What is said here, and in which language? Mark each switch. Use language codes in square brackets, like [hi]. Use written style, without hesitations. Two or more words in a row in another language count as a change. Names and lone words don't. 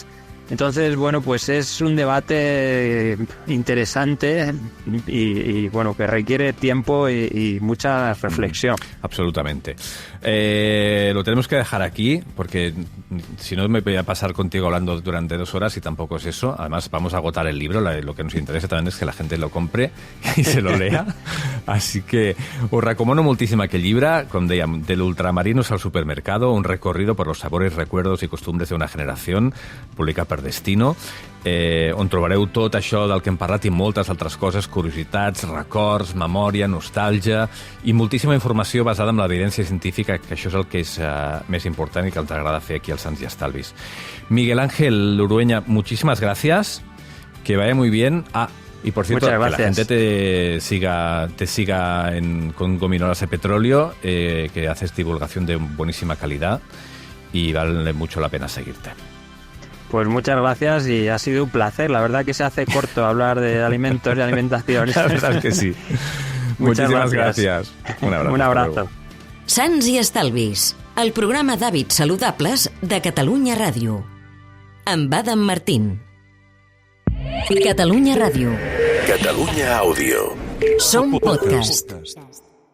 [es] Entonces, bueno, pues es un debate interesante y bueno, que requiere tiempo y mucha reflexión. Absolutamente. Lo tenemos que dejar aquí, porque si no me voy a pasar contigo hablando durante 2 horas y tampoco es eso. Además, vamos a agotar el libro. Lo que nos interesa también es que la gente lo compre i se lo lea. [ca] Així que us recomano moltíssim aquell llibre, com dèiem, de l'ultramarinos al supermercado, un recorrido por los sabores, recuerdos y costumbres de una generación, publicat per Destino, on trobareu tot això del que hem parlat i moltes altres coses, curiositats, records, memòria, nostàlgia i moltíssima informació basada en l'evidència científica, que això és el que és més important i que ens agrada fer aquí als Sants i Estalvis. [es] Miguel Ángel Urueña, muchísimas gracias, que vaya muy bien. Y por cierto, que la gente te siga con Gominolas de Petróleo, que haces divulgación de buenísima calidad y vale mucho la pena seguirte. Pues muchas gracias y ha sido un placer. La verdad que se hace corto hablar de alimentos y alimentación. La verdad es que sí. Muchísimas gracias. Un abrazo. Un abrazo. [ca] Sants i Estalvis, el programa d'hàbits saludables de Catalunya Ràdio. Amb Adam Martín. Catalunya Ràdio. Catalunya Àudio. Som podcast.